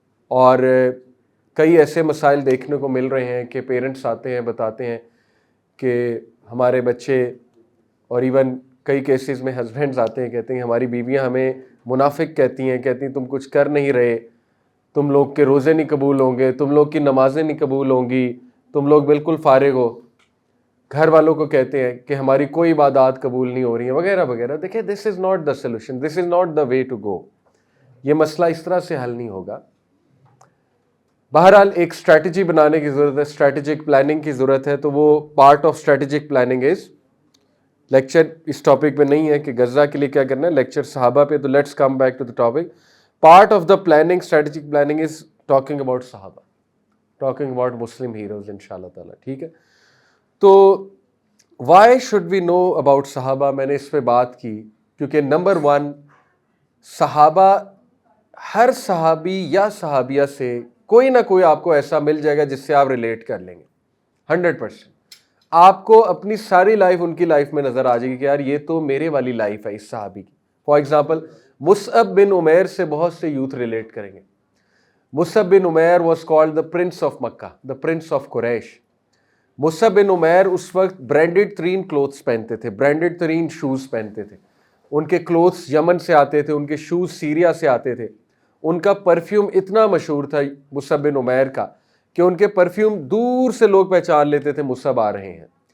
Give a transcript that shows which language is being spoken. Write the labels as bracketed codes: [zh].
[ur] اور کئی ایسے مسائل دیکھنے کو مل رہے ہیں کہ پیرنٹس آتے ہیں، بتاتے ہیں کہ ہمارے بچے، اور ایون کئی کیسز میں ہسبینڈز آتے ہیں، کہتے ہیں ہماری بیویاں ہمیں منافق کہتی ہیں تم کچھ کر نہیں رہے، تم لوگ کے روزے نہیں قبول ہوں گے، تم لوگ کی نمازیں نہیں قبول ہوں گی، تم لوگ بالکل فارغ ہو. گھر والوں کو کہتے ہیں کہ ہماری کوئی عبادات قبول نہیں ہو رہی ہیں، وغیرہ وغیرہ. [en] دیکھیں this is not the solution, this is not the way to go. [ur] یہ مسئلہ اس طرح سے حل نہیں ہوگا. بہرحال ایک اسٹریٹجی بنانے کی ضرورت ہے، اسٹریٹجک پلاننگ کی ضرورت ہے. تو وہ [en] part of strategic planning is, [ur] lecture اس topic پہ نہیں ہے کہ غزہ کے لیے کیا کرنا ہے، لیکچر صحابہ پہ. [en] تو let's come back to the topic. Part of the planning, strategic planning is talking about صحابہ، talking about Muslim heroes انشاءاللہ تعالیٰ. [ur] ٹھیک ہے، تو [en] why should we know about [ur] صحابہ؟ میں نے اس پہ بات کی کیونکہ نمبر 1، صحابہ، ہر صحابی یا صحابیہ سے کوئی نہ کوئی آپ کو ایسا مل جائے گا جس سے آپ ریلیٹ کر لیں گے 100%. آپ کو اپنی ساری لائف ان کی لائف میں نظر آ جائے گی کہ یار یہ تو میرے والی لائف ہے اس صحابی کی. فار ایگزامپل مصعب بن عمیر سے بہت سے یوتھ ریلیٹ کریں گے. [en] Musab bin Umair was called the prince of Mecca, the prince of Quraysh. [ur] مصعب بن عمیر اس وقت برانڈڈ ترین کلوتھس پہنتے تھے، برانڈڈ ترین شوز پہنتے تھے. ان کے کلوتھس یمن سے آتے تھے، ان کے شوز سیریا سے آتے تھے. ان کا پرفیوم اتنا مشہور تھا مصعب بن عمیر کا کہ ان کے پرفیوم دور سے لوگ پہچان لیتے تھے مصعب آ رہے ہیں.